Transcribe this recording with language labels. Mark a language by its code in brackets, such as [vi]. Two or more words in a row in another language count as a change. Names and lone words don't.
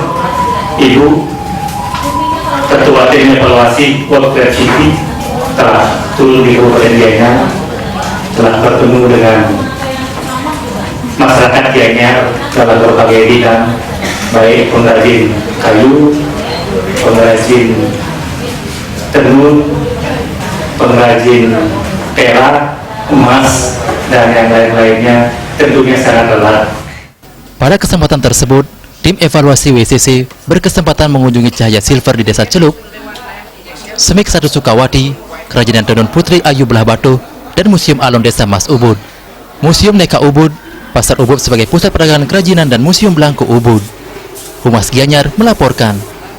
[id] Ibu Ketua tim evaluasi World Craft City telah turun di Kabupaten Gianyar, telah bertemu dengan masyarakat Gianyar dalam berbagai bidang, baik pengrajin kayu, pengrajin tenun, pengrajin perak, emas, dan yang lain-lainnya, tentunya sangat erat. Pada kesempatan tersebut, tim evaluasi WCC berkesempatan mengunjungi Cahaya Silver di Desa Celuk, Semik Satu Sukawati, Kerajinan Tenun Putri Ayu Belah Batu, dan Museum Alun Desa Mas Ubud, Museum Neka Ubud, Pasar Ubud sebagai pusat perdagangan kerajinan, dan Museum Belangko Ubud. Humas Gianyar melaporkan.